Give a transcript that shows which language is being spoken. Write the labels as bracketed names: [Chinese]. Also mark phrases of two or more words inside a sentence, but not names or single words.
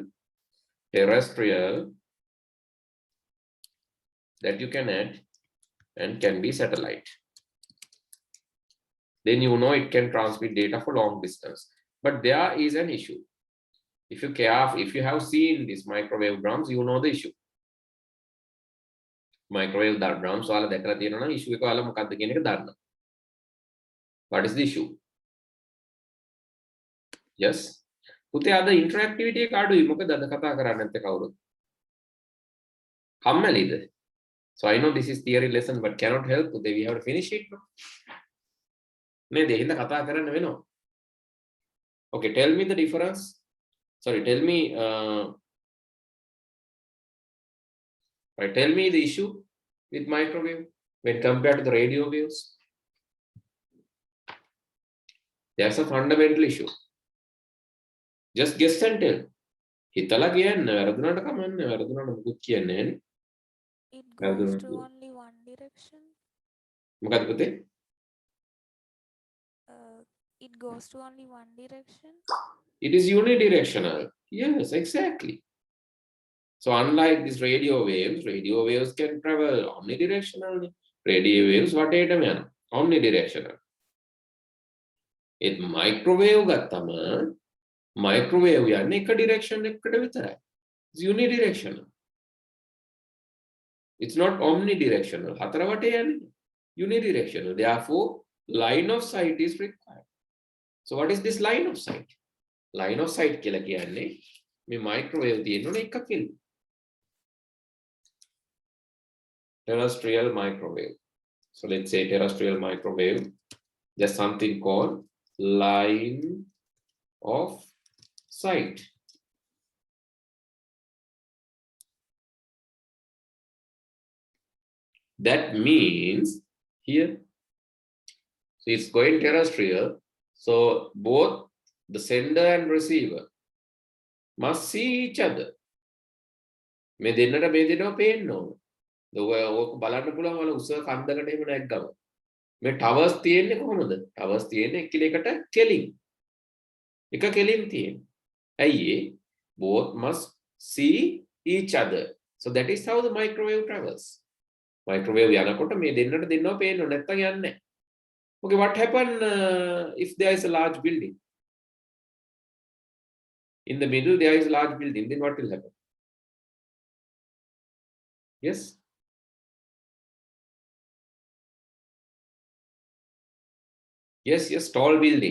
[English] Terrestrial, that you can add, and can be satellite. Then you know it can transmit data for long distance. But there is an issue. If you have seen these microwave drums, you know the issue. Microwave drums, [Sinhala] ඔයාලා දැකලා තියෙනවා නම් issue එක ඔයාලා මොකක්ද කියන එක දන්නවා. [English] What is the issue? Yes. [Sinhala] පුතේ අද interactivity එක අඩුයි. මොකද අද කතා කරන්නේ නැත්තේ කවුරුත්? කම්මැලිද? [English] So I know this is theory lesson but cannot help. Today we have to finish it. [Sinhala] නේද? එහෙනම් කතා කරන්න වෙනවා. [English] Okay, tell me the difference. Sorry, tell me tell me the issue with microwave when compared to the radio waves. There's a fundamental issue. Just guess and tell. [Sinhala] හිතලා කියන්න වැරදුනට කමන්නේ වැරදුනට මුකුත් කියන්නේ නැහැ. [English] It goes to only one direction. [Sinhala] මොකද පුතේ? [English] It goes to only one direction. It is unidirectional. Yes, exactly. So unlike these radio waves can travel omnidirectionally. Radio waves [Sinhala] වටේටම යනවා. [English] Omnidirectional. It microwave [Sinhala] ගත්තම microwave යන්නේ එක direction එකකට විතරයි. [English] It's unidirectional. It's not omnidirectional. [Sinhala] හතර වටේ යන්නේ. [English] Unidirectional. Therefore, line of sight is required. So what is this line of sight? [Sinhala] Line of sight කියලා කියන්නේ මේ microwave තියෙනවනේ එකකින්. [English] Terrestrial microwave. So let's say terrestrial microwave. There's something called line of sight. That means here, so it's going terrestrial. So both the sender and receiver must see each other. [Sinhala] මේ දෙන්නට මේ දෙනවා පේන්න ඕන. ඕක බලන්න පුළුවන් වල උස කන්දකට එහෙම නැග්ගම. මේ ටවර්ස් තියෙන්නේ කොහොමද? ටවර්ස් තියෙන්නේ එකිනෙකට කෙලින්. එක කෙලින් තියෙන්නේ. [English] ඇයි both must see each other. So that is how the microwave travels. [Sinhala] Microwave යනකොට මේ දෙන්නට දෙන්නව පේන්න ඕන නැත්තම් යන්නේ නැහැ. [English] Okay, what happen if there is a large building? In the middle there is a large building, then what will happen? Yes? Yes, tall building.